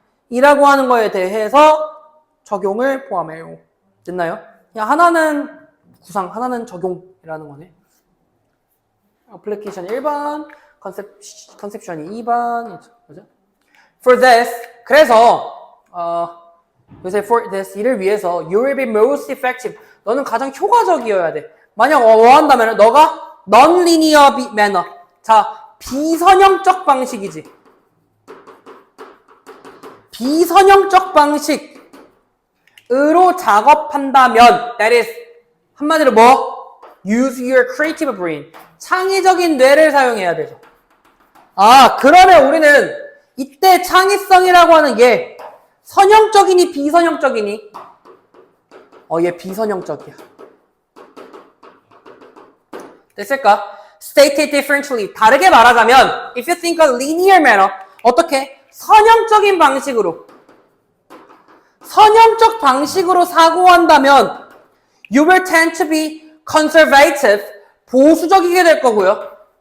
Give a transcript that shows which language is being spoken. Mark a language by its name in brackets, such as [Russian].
[Korean] 이라고 하는 거에 대해서 적용을 포함해요. 됐나요? 그냥 하나는 구상, 하나는 적용이라는 거네. 어플리케이션 1번, 컨셉션이 2번. 그죠? [English] For this, [Korean] 그래서 요새 [English] for this, [Korean] 이를 위해서 [English] you will be most effective. [Korean] 너는 가장 효과적이어야 돼. 만약 원한다면 너가 [English] non-linear manner. [Korean] 자, 비선형적 방식이지. 비선형적 방식으로 작업한다면, [English] that is, [Korean] 한마디로 뭐? [English] Use your creative brain. [Korean] 창의적인 뇌를 사용해야 되죠. 그러면 우리는 이때 창의성이라고 하는 게 선형적이니 비선형적이니? 얘 비선형적이야. 됐을까? [English] Stated differently. [Korean] 다르게 말하자면, [English] if you think of linear manner, 어떻게? [Korean] 선형적인 방식으로, 선형적 방식으로 사고한다면 [English] you will tend to be conservative, [Korean] 보수적이게 될 거고요.